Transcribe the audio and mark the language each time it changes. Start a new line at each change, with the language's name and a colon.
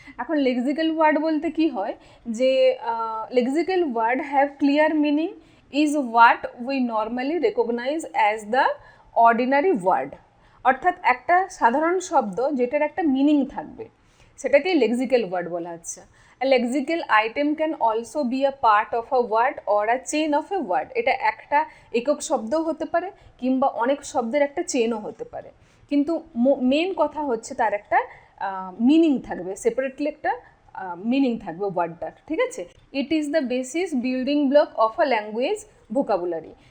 Bangla: এখন lexical word বলতে কি হয়, যে
English: Lexical word have clear meaning, is what we normally recognise as the ordinary word.
Bangla: অর্থাৎ একটা সাধারণ শব্দ যেটার একটা মিনিং থাকবে সেটাকেই লেক্সিক্যাল ওয়ার্ড বলা হচ্ছে।
English: A lexical item can also be a part of a word or a chain of a word.
Bangla: এটা একটা একক শব্দও হতে পারে কিংবা অনেক শব্দের একটা চেনও হতে পারে, কিন্তু মেন কথা হচ্ছে তার একটা মিনিং থাকবে, সেপারেটলি একটা মিনিং থাকবে ওয়ার্ডটার। ঠিক আছে,
English: It is the basis building block of a language vocabulary.